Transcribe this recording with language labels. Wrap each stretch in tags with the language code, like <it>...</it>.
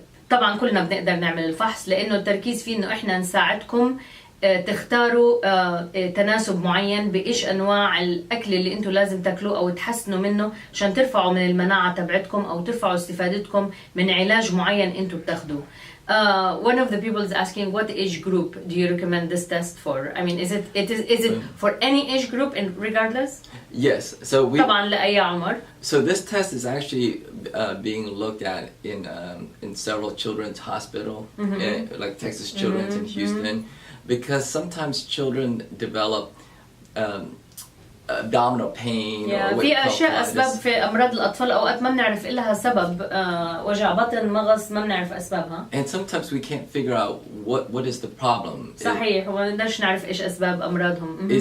<ar>طبعا كلنا بنقدر نعمل الفحص لأنه التركيز فيه إنه إحنا نساعدكم تختاروا تناسب معين بإيش أنواع الأكل اللي أنتوا لازم تاكلوه أو تحسنوا منه عشان ترفعوا من المناعة تبعتكم أو ترفعوا استفادتكم من علاج معين أنتوا بتاخدوه.</ar> <en>One of the people is asking, what age group do you recommend this test for? I mean, is it for any age group and regardless? Yes. So we.</en> <ar>طبعا لأي عمر.</ar> <en>So this test is actually being looked at in several children's hospital, like Texas Children's in Houston, because sometimes children develop abdominal pain.</en> <ar>في أشياء أسباب في أمراض الأطفال أوقات ما بنعرف إلها سبب وجع بطن مغص ما بنعرف أسبابها.</ar> <en>And sometimes we can't figure out what is the problem.</en> <ar>صحيح وما نقدرش نعرف إيش أسباب أمراضهم.</ar>